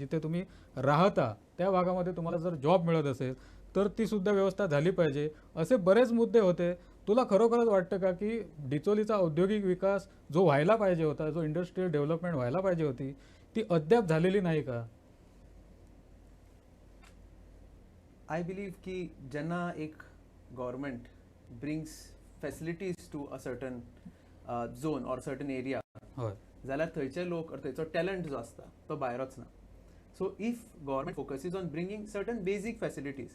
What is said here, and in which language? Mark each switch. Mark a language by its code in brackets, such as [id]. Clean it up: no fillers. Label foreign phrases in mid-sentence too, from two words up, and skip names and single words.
[mr] जिथे तुम्ही राहता त्या भागामध्ये तुम्हाला जर जॉब मिळत असेल तर ती सुद्धा व्यवस्था झाली पाहिजे. असे बरेच मुद्दे होते. तुला खरोखरच वाटतं का की डिचोलीचा औद्योगिक विकास जो व्हायला पाहिजे होता, जो [en] industrial development [mr] व्हायला पाहिजे होती, ती अद्याप झालेली नाही का? [en] I believe [kok] की जेन्ना एक [en] government brings facilities to a certain zone or certain area, [kok] जाल्यार थंयचे लोक और थंयचो टॅलंट जो आसता तो भायर वचना. [en] So if government focuses on bringing certain basic facilities,